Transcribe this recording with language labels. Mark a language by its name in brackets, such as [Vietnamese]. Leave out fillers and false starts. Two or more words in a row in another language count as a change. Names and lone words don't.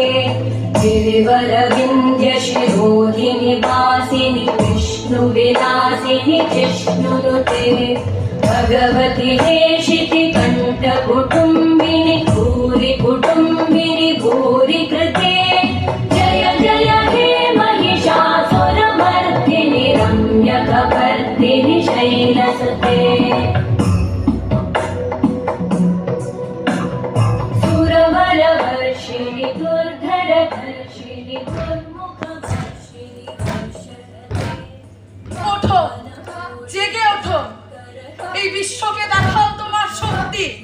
[Sanskrit] गिरिवर विंध्य शिरोधिनी वासिनी विष्णु विलासिनी जिष्णुनुते भगवती हेशिति कंठ कुटुंबिनी भूरि कुटुंबिनी भूरि कृते जय जय हे महिषासुरमर्दिनि रम्यकपर्दिनि शैलसुते [Bangla] ওঠো, জেগে ওঠো, এই বিশ্বকে দেখাও তোমার শক্তি।